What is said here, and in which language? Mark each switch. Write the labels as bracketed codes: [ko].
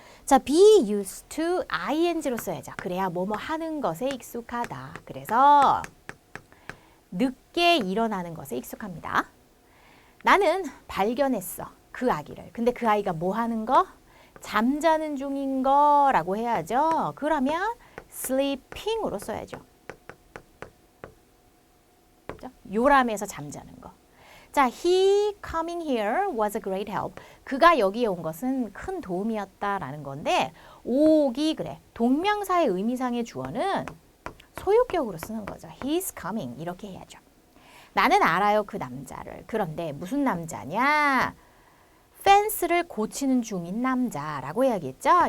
[ko] 자, [en] be used to ing [ko] 로 써야죠. 그래야 뭐뭐 하는 것에 익숙하다. 그래서 늦게 일어나는 것에 익숙합니다. 나는 발견했어. 그 아기를. 근데 그 아이가 뭐 하는 거? 잠자는 중인 거라고 해야죠. 그러면 sleeping으로 써야죠. 요람에서 잠자는 거. [en] 자, he coming here was a great help. [ko] 그가 여기에 온 것은 큰 도움이었다라는 건데 오기 그래. 동명사의 의미상의 주어는 소유격으로 쓰는 거죠. [en] He's coming [ko] 이렇게 해야죠. 나는 알아요 그 남자를. 그런데 무슨 남자냐? 펜스를 고치는 중인 남자라고 해야겠죠.